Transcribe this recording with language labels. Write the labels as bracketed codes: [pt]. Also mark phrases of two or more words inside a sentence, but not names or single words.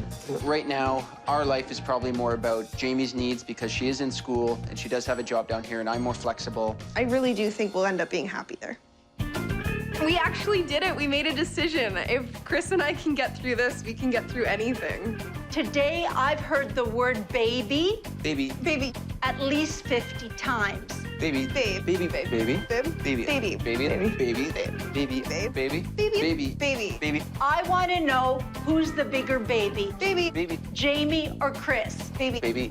[en] Right now, our life is probably more about Jamie's needs because she is in school and she does have a job down here and I'm more flexible. I really do think we'll end up being happy there. We actually did it. We made a decision. If Chris and I can get through this, we can get through anything. Today, I've heard the word baby Baby, Baby, at least 50 times. baby, babe, baby, babe, baby, babe, baby, baby, baby, baby, baby, babe, baby, babe, baby, baby, baby, baby, baby, I want to know who's the bigger baby, baby, baby, Jamie or Chris? baby, baby,